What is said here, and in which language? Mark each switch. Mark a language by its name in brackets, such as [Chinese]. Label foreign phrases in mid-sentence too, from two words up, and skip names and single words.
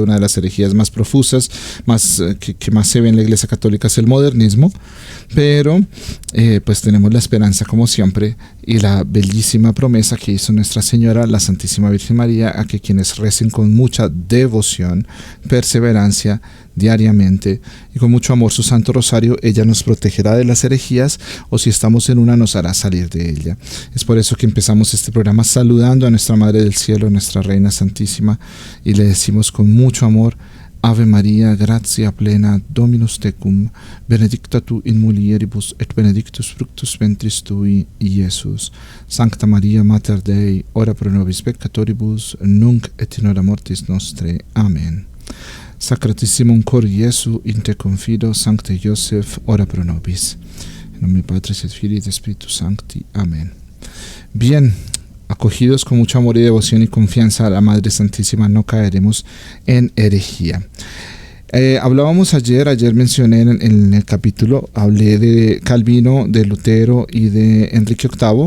[Spanish] Una de las herejías más profusas, que más se ve en la iglesia católica es el modernismo, pero pues tenemos la esperanza como siempre y la bellísima promesa que hizo Nuestra Señora, la Santísima Virgen María, a que quienes recen con mucha devoción, perseverancia, diariamente y con mucho amor su Santo Rosario, ella nos protegerá de las herejías, o si estamos en una nos hará salir de ella. Es por eso que empezamos este programa saludando a nuestra Madre del Cielo, nuestra Reina Santísima, y le decimos con mucho amor: [Latin] Ave María, gratia plena, Dominus tecum, benedicta tu in mulieribus et benedictus fructus ventris tui, Iesus. Sancta Maria Mater Dei, ora pro nobis peccatoribus, nunc et in hora mortis nostre. Amen. Sacratissimum cor Iesu, in te confido, Sancte Joseph, ora pro nobis. En nombre Patris et Filii et Spiritus Sancti. Amén. [Spanish] Bien, acogidos con mucho amor y devoción y confianza a la Madre Santísima, no caeremos en herejía. Hablábamos ayer mencioné en el capítulo, hablé de Calvino, de Lutero y de Enrique VIII.